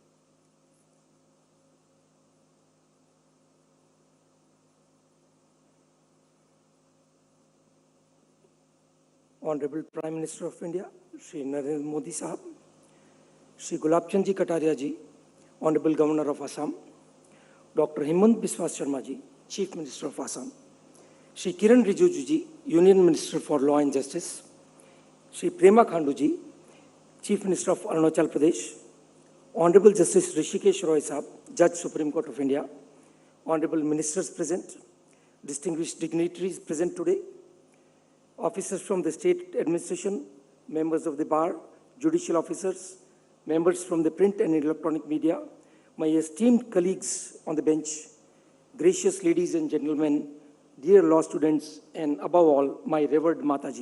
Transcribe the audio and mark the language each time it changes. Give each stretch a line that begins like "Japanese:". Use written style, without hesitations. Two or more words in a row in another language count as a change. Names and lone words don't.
English: Honorable Prime Minister of India, Shri Narendra Modi Sahab, Shri Gulab Chand Ji Kataria Ji, Honorable Governor of Assam, Dr. Himant Biswa Sharma Ji, Chief Minister of Assam, Shri Kiran Rijiju Ji, Union Minister for Law and Justice, Shri Prema Khandu Ji, Chief Minister of Arunachal Pradesh, Honorable Justice Rishikesh Roy Sahab, Judge Supreme Court of India, Honorable Ministers present, distinguished dignitaries present today, officers from the state administration, members of the bar, judicial officers, members from the print and electronic media, my esteemed colleagues on the bench, gracious ladies and gentlemen, dear law students, and above all, my revered Mataji.